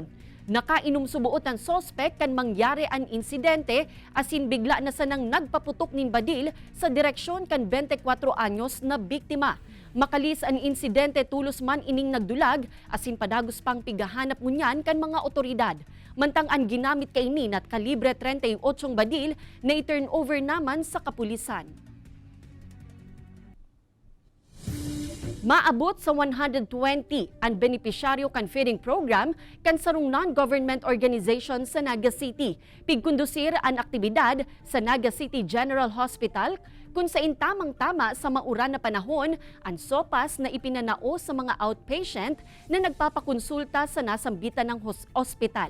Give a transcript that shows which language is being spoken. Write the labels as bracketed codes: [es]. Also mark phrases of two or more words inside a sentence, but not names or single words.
[bik] Nakainom subuot ang sospek kan mangyari ang insidente asin bigla na sanang nagpaputok nin badil sa direksyon kan 24 anyos na biktima. Makalis ang insidente tulos man ining nagdulag asin padagos pang pigahanap ngunyan kan mga otoridad. Mantang ang ginamit kainin at kalibre 38 badil na i-turn over naman sa kapulisan. Maabot sa 120 ang benepisyaryo kan feeding program kan sarong non-government organization sa Naga City. Pigkondusir ang aktibidad sa Naga City General Hospital kung sa tamang-tama sa mauran na panahon ang sopas na ipinanao sa mga outpatient na nagpapakonsulta sa nasambitan ng ospital.